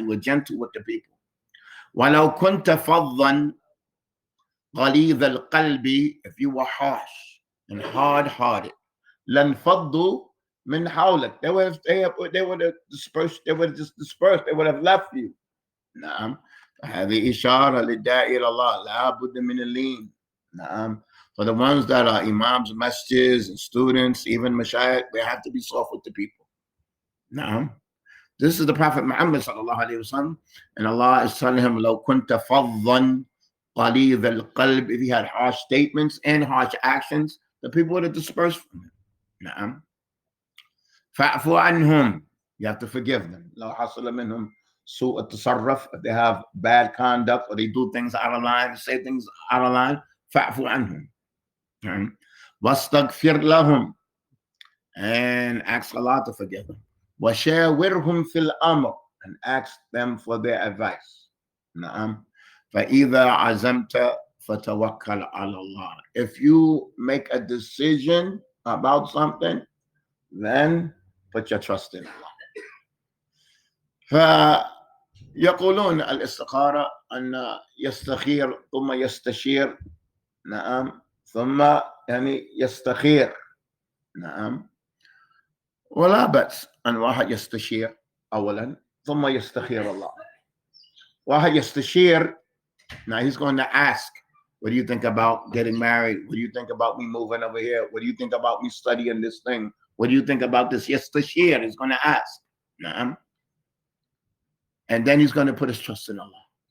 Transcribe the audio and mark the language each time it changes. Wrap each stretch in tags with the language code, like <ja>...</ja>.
<en>You were gentle with the people.</en> <ar>وَلَوْ كُنْتَ فَضًّا غَلِيظَ الْقَلْبِ.</ar> <en>If you were harsh and hard-hearted,</en> <ar>لَنْفَضُّوا مِنْ حَوْلِكَ.</ar> <en>They would have dispersed. They would have just dispersed. They would have left you.</en> <ar>نعم. هذه إشارة للداعي إلى الله. لا بد من اللين. نعم.</ar> <en>For the ones that are imams, masjids, and students, even mashayikh, they have to be soft with the people. Now, this is the Prophet Muhammad sallallahu alaihi wasallam, and Allah is telling him,</en> <ar>"Law kunta faddan qalid al-qalb."</ar> <en>If he had harsh statements and harsh actions, the people would have dispersed from him. Now,</en> <ar>fa'fu anhum.</ar> <en>You have to forgive them.</en> <ar>Law hasala minhum su'a at-tasarruf.</ar> <en>If they have bad conduct or they do things out of line, say things out of line,</en> <ar>fa'fu anhum. واستغفر لهم,</ar> <en>and ask Allah to forgive them.</en> <ar>وشاورهم في الأمر,</ar> <en>and ask them for their advice. نعم.</en> <ar>فإذا عزمت فَتَوَكَّلْ عَلَى اللَّهِ.</ar> <en>If you make a decision about something, then put your trust in Allah.</en> <ar>فيقولون الاستخارة أن يستخير ثم يستشير. نعم. ثم يعني يستخير. نعم. ولا بأس أن واحد يستشير أولا ثم يستخير الله. واحد يستشير.</ar> <en>Now he's going to ask, what do you think about getting married? What do you think about me moving over here? What do you think about me studying this thing? What do you think about this? Yastashir, he's going to ask. Naam. And then he's going to put his trust in Allah.</en>